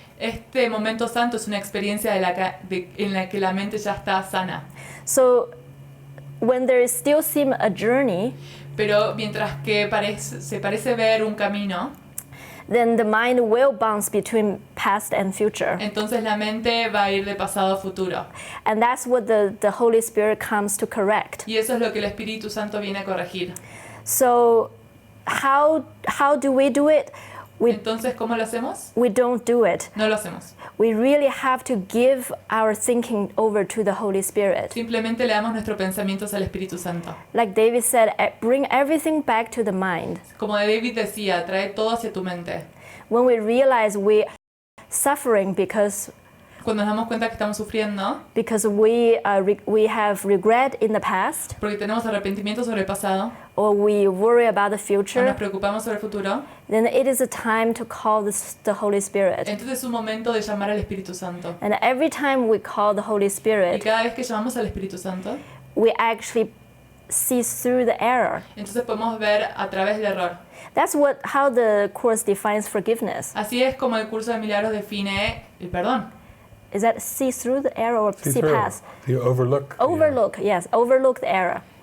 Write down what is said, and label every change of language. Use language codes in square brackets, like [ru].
[es] Este momento santo es una experiencia en la que la mente ya está sana. [en] So when there is still seem a journey, [es] Pero mientras que se parece ver un camino, [en] then the mind will bounce between past and future. [es] entonces la mente va a ir de pasado a futuro. [en] And that's what the Holy Spirit comes to correct. [es] Y eso es lo que el Espíritu Santo viene a corregir. [en] So how do we do it? [es] Entonces, ¿cómo lo hacemos? [en] We don't do it. [es] No lo hacemos. [en] We really have to give our thinking over to the Holy Spirit. [es] Simplemente le damos nuestros pensamientos al Espíritu Santo. [en] Like David said, bring everything back to the mind. [es] Como David decía, trae todo hacia tu mente. [en] When we realize we're suffering because [es] Cuando nos damos cuenta que estamos sufriendo, [en] we have regret in the past, [es] porque tenemos arrepentimiento sobre el pasado, [en] or we worry about the [es] o nos [en] future, [es] preocupamos sobre el futuro, [en] then it is a time to call the Holy Spirit. [es] entonces es un momento de llamar al Espíritu Santo. [en] And every time we call the Holy [es] Y [en] Spirit, [es] cada vez que llamamos al Espíritu Santo, [en] we actually see through the error. [es] entonces podemos ver a través del error. [en] That's how the Course defines forgiveness. [es] Así es como el curso de Milagros define el perdón. [en] Is that see through the error or see through. past? You overlook. Overlook, yes, overlook the error.